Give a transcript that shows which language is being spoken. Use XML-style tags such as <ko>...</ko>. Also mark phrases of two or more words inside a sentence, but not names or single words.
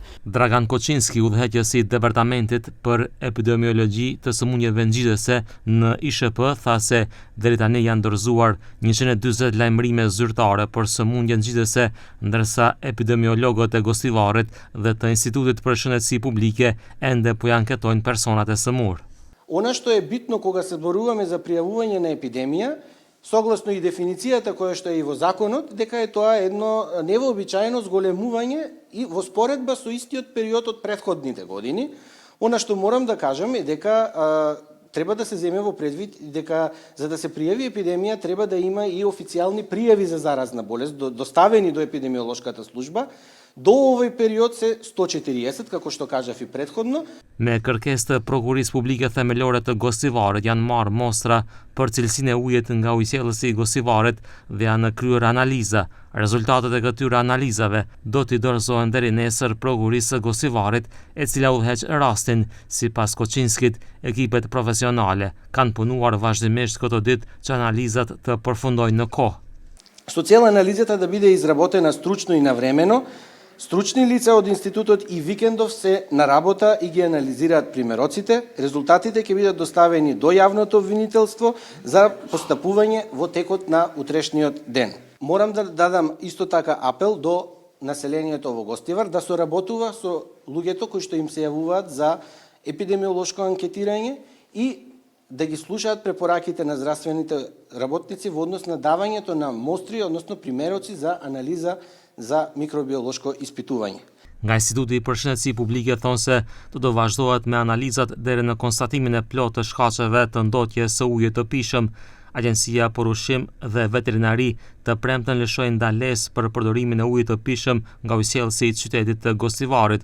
<sq>Dragan Koçinski, udhëheqës i Departamentit për Epidemiologji të sëmundjeve ngjitëse në ISHP, tha se deri tani janë dorëzuar 140 lajmërime zyrtare për sëmundje ngjitëse, ndërsa epidemiologët e Gostivarit dhe të Institutit për Shëndetësi Publike ende po anketojnë personat e sëmurë.</sq> <mk>Она што е битно кога се зборуваме за пријавување на епидемија, согласно и дефиницијата која што е и во законот, дека е тоа едно невообичаено зголемување и во споредба со истиот период од претходните години. Она што морам да кажам е дека треба да се земе во предвид дека за да се пријави епидемија треба да има и официјални пријави за заразна болест доставени до епидемиолошката служба. До овој период се 140, како што кажав и претходно. Me kërkesë të Prokurisë Publike Themelore të Gostivarit janë marrë mostra për cilësinë e ujit nga ujësjellësi i Gostivarit dhe janë kryer analiza. Rezultatet e këtyre analizave do t'i dorëzohen deri nesër Prokurisë së Gostivarit, e cila udhëheq rastin. Sipas Koçinskit, ekipet profesionale kanë punuar vazhdimisht këto ditë që analizat të përfundojnë në kohë. Со цел анализата да биде изработена стручно и навремено, стручни лица од институтот и викендов се на работа и ги анализираат примероците. Резултатите ќе бидат доставени до јавното обвинителство за постапување во текот на утрешниот ден. Морам да дадам исто така апел до населението во Гостивар да соработува со луѓето кои што им се јавуваат за епидемиолошко анкетирање и да ги слушаат препораките на здравствените работници во однос на давањето на мостри, односно примероци за анализа за микробиолошко испитување.</mk> <sq>Nga Instituti për Shëndetësi Publike thonë se do vazhdohet me analizat deri në konstatimin e plotë të shkaqeve të ndotjes së ujit të pishëm. Agjencia për Ushqim dhe Veterinari të premten lëshoi ndalesë për përdorimin e ujit të pishëm nga ujësjellësi i qytetit të Gostivarit.</sq>